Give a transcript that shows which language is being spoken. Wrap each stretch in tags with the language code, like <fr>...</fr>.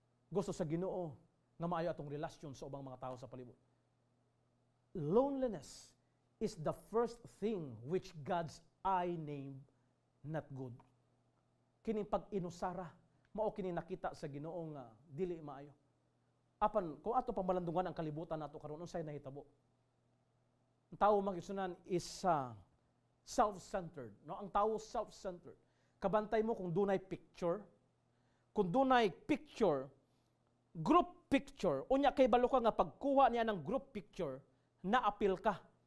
<ceb>Gusto sa Ginoo nga maayo atong relasyon sa ubang mga tao sa palibot.</ceb> <en>Loneliness is the first thing which God's eye named not good.</en> <ceb>Kining pag-inusara, mao kini nakita sa Ginoo nga dili maayo. Apan kung ato pamalandungan ang kalibutan nato karon unsay nahitabo. Ang tao magisunan</ceb> <en>is self-centered,</en> <ceb>no? Ang tao self-centered. Kabantay mo kung dunay picture. Kung dunay picture, group picture, unya kay balo ka nga pagkuha niya ng group picture, naapil ka.</ceb>